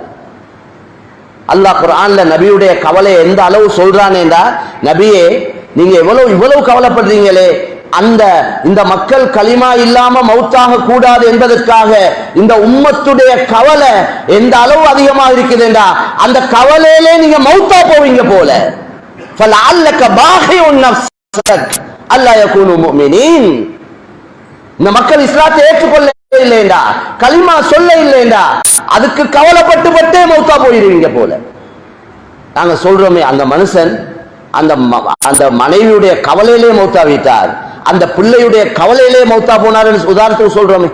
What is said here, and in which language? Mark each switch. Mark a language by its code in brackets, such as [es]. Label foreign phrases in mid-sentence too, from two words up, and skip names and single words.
[ta] அல்லாஹ் குர்ஆன்ல நபியுடைய கவலை எந்த அளவு சொல்றானேண்டா, நபியே நீங்க இவ்வளவு கவலைப்படுறீங்களே, இந்த மக்கள் களிமா இல்லாம மௌத்தாக கூடாது என்பதற்காக இந்த உம்மத்துடைய கவலை எந்த அளவு அதிகமாக இருக்குதுண்டா, அந்த கவலையிலே நீங்க மௌத்தா போவீங்க போல. [ar] فَلَعَلَّكَ بَاخِعٌ نَفْسَكَ أَلَّا يَكُونُوا مُؤْمِنِينَ. [ta] இந்த மக்கள் இஸ்லாத்தை ஏற்றுக்கொள்ள இல்லைண்டா, களிமா சொல்ல இல்லைண்டா, அதுக்கு கவலைப்பட்டு பட்டே மௌத்தா போயிருவீங்க போல. நாங்க சொல்றோமே, அந்த மனுஷன் அந்த மனைவியுடைய கவலையிலே மௌத்தா விட்டார், அந்த பிள்ளையுடைய கவலையிலே மௌத்தா போனார் உதாரணத்துக்கு சொல்றோமே.